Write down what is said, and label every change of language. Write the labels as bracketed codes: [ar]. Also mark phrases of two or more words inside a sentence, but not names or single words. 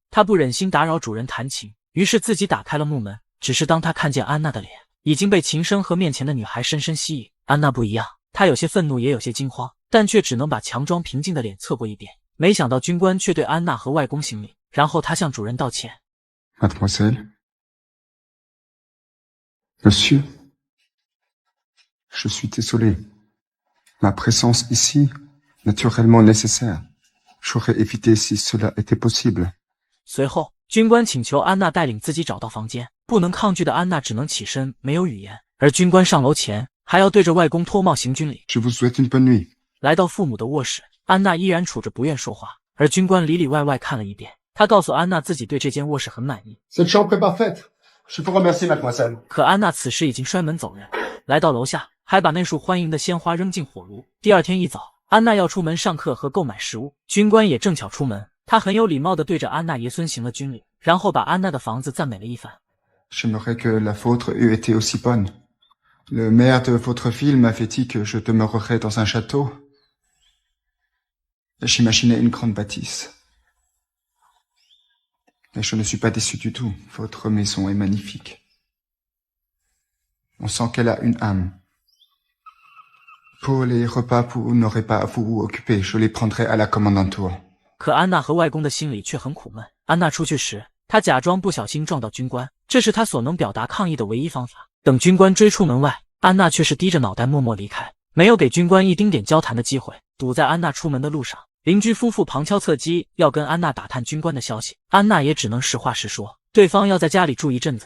[zh] 他不忍心打扰主人弹琴，于是自己打开了木门。只是当他看见安娜的脸，已经被琴声和面前的女孩深深吸引。安娜不一样，她有些愤怒，也有些惊慌，但却只能把强装平静的脸侧过一边。没想到军官却对安娜和外公行礼，然后他向主人道歉。 [fr] Mademoiselle, Monsieur, je suis désolé. Ma présence ici, naturellement nécessaire. J'aurais évité si cela était possible. [zh] 随后，军官请求安娜带领自己找到房间，不能抗拒的安娜只能起身，没有语言。而军官上楼前，还要对着外公脱帽行军礼。 [fr] Je vous souhaite une bonne nuit. [zh] 来到父母的卧室，安娜依然处着不愿说话，而军官里里外外看了一遍。他告诉安娜自己对这间卧室很满意。 [fr] Cette chambre est parfaite. Je vous remercie, mademoiselle. [zh] 可安娜此时已经摔门走人，来到楼下，还把那束欢迎的鲜花扔进火炉。第二天一早，安娜要出门上课和购买食物，军官也正巧出门。他很有礼貌地对着安娜爷孙行了军礼，然后把安娜的房子赞美了一番。 [fr] J'aimerais que la vôtre eût été aussi bonne. Le maire de votre ville m'avait dit que je demeurerais dans un château. J'imaginais une grande bâtisse. Et je ne suis pas déçu du tout. Votre maison est magnifique. On sent qu'elle a une âme. Pour les repas, vous n'aurez pas à vous occuper. Je les prendrai à la commandanture. [zh] 可安娜和外公的心里却很苦闷。安娜出去时，她假装不小心撞到军官，这是她所能表达抗议的唯一方法。等军官追出门外，安娜却是低着脑袋默默离开，没有给军官一丁点交谈的机会。堵在安娜出门的路上，邻居夫妇旁敲侧击要跟安娜打探军官的消息，安娜也只能实话实说，对方要在家里住一阵子。